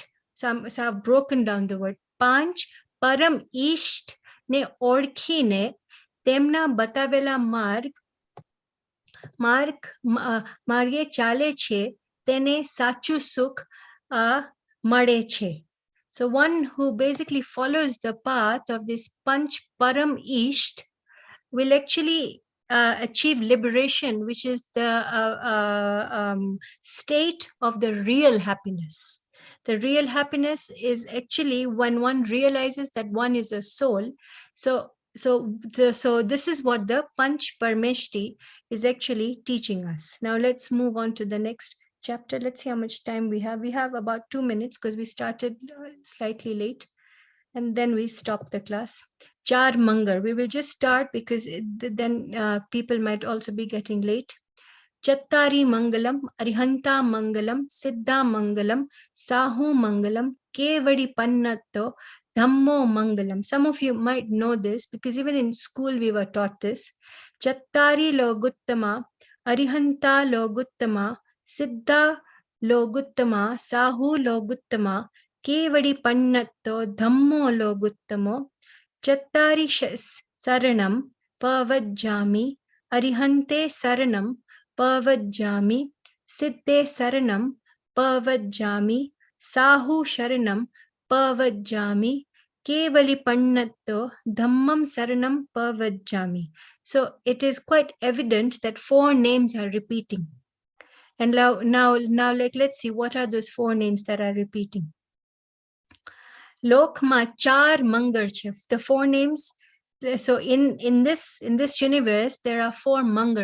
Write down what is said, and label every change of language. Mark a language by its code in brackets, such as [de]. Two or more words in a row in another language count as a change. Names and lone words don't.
[en] So I've broken down the word. [gu] પંચ પરમ ઇષ્ટ ને ઓળખીને તેમના બતાવેલા માર્ગે ચાલે છે તેને સાચું સુખ મળે છે. [en] So one who basically follows the path of this Panch Param Isht will actually achieve liberation, which is the state of the real happiness. The real happiness is actually when one realizes that one is a soul. So this is what the Panch Parmeshti is actually teaching us. Now let's move on to the next chapter. Let's see how much time we have. We have about 2 minutes because we started slightly late and then we stopped the class. Char Mangal. We will just start because then people might also be getting late. [pra] Chattari Mangalam, Arihanta Mangalam, Siddha Mangalam, Sahu Mangalam, Kevadi Pannatto, Dhammo Mangalam. [en] Some of you might know this because even in school we were taught this. [pra] Chattari Loguttama, Arihanta Loguttama, Siddha Loguttama, Sahu Loguttama, Kevadi Pannatto, Dhammo Loguttamo, Chattari Saranam, Pavajjami, Arihante Saranam, Pavajjami, Siddhe Saranam, Pavajjami, Sahu Sharanam, Pavajjami, Kevali Pannatto, Dhammam Saranam, Pavajjami. [en] So it is quite evident that 4 names are repeating. And now let's see what are those 4 names that are repeating. [gu] લોકમાં ચાર મંગલ. [en] The 4 names. So in this universe there are 4 Mangar.